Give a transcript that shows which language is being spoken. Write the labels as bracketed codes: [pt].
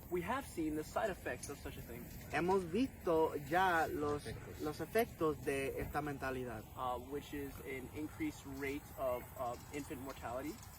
[en] We have seen the side effects of such a thing, [es] Hemos visto ya los efectos de esta mentalidad, [en] which is an increased rate of infant mortality,